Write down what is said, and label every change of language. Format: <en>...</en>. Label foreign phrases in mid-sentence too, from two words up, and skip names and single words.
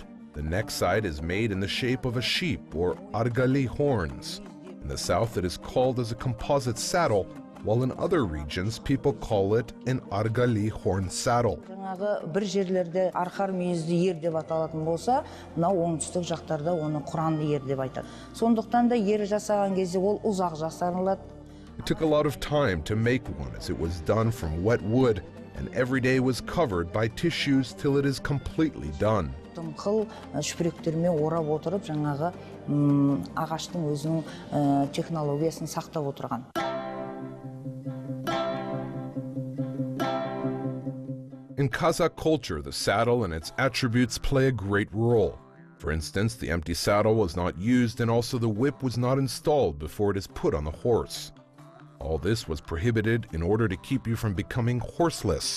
<en>The neck side is made in the shape of a sheep or argali horns. In the south it is called as a composite saddle, while in other regions people call it an argali horn saddle.</en> <kk>Bir жерлерде арқар мүйізді ер деп аталатын болса, мынау оңтүстік жақтарда оны құранды ер деп айтады. Сондықтан да ер жасаған кезде ол ұзақ жасанылады.</kk> <en>It took a lot of time to make one as it was done from wet wood, and every day was covered by tissues till it is completely done.</en> <kk>Дымқыл шүпіректермен орап отырып, жаңағы ағаштың өзінің технологиясын сақтап отырған.</kk> <en>In Kazakh culture, the saddle and its attributes play a great role. For instance, the empty saddle was not used, and also the whip was not installed before it is put on the horse. All this was prohibited in order to keep you from becoming horseless.</en>